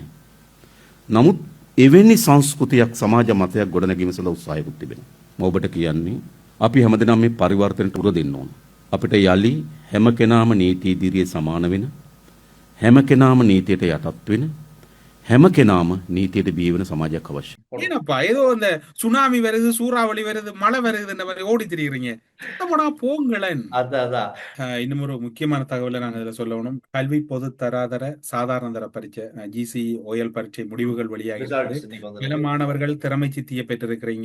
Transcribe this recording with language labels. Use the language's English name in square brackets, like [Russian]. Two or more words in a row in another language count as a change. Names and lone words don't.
[Sinhala] නමුත් එවැනි සංස්කෘතියක් සමාජ මතයක් ගොඩනැගීම සඳහා උත්සාහයකුත් තිබෙනවා. මම ඔබට කියන්නේ අපි හැමදෙනාම මේ පරිවර්තනයට උර දෙන්න ඕන. අපිට යලි හැම කෙනාම නීති ඉදිරියේ සමාන වෙන, හැම කෙනාම නීතියට යටත් වෙන, හැම කෙනාම නීතියට බිය වෙන සමාජයක් අවශ්‍යයි. [Tamil] ஏனப்பா ஏதோ இந்த சுனாமி வருது சூறாவளி வருது மழை வருதுன்ற மாதிரி ஓடி திரியுறீங்க. சுத்தமாடா போங்களேன். அதான் இன்னும் ஒரு முக்கியமான தகவலை நாங்கள் இதில் சொல்லணும். கல்வி பொது தராதர சாதாரண தர பரீட்சை ஜிசி ஓஎல் பரீட்சை முடிவுகள் வெளியாகி ரிசல்ட்ஸ் இன்னைக்கு சில வந்து மாணவர்கள் திறமை சித்தியை பெற்றிருக்கிறீங்க.